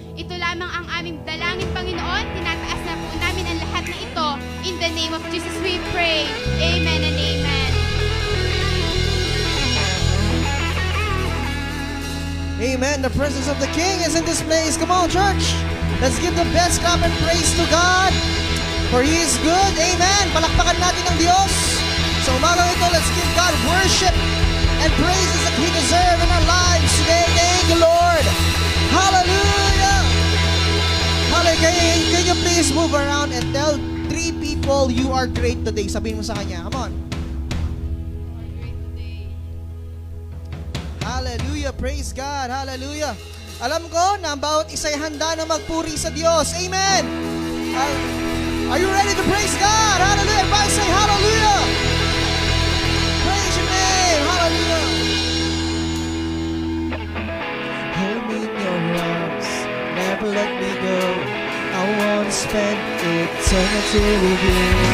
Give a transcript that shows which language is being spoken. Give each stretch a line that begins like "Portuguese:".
Filipino: Ito lamang ang aming dalangin, Panginoon. Tinataas na po namin ang lahat na ito.
English: In the name of Jesus we pray. Amen and amen. Amen. The presence of the King is in this place. Come on, church. Let's give the best clap and praise to God. For He is good. Amen.
Filipino: Palakpakan natin ang Diyos. Sa umagang ito,
English: let's give God worship and praises that He deserves in our lives today. Thank you, Lord. Hallelujah. Hallelujah. Can you please move around and tell 3 people you are great today?
Filipino: Sabihin mo sa kanya.
English: Come on. Hallelujah. Praise God. Hallelujah.
Filipino: Alam ko na ang bawat isa'y handa na magpuri sa Diyos.
English: Amen. Are you ready to praise God? Hallelujah. Everybody say hallelujah. Praise your name. Hallelujah. Hold me in your arms. Never let me go. I want to spend eternity with you.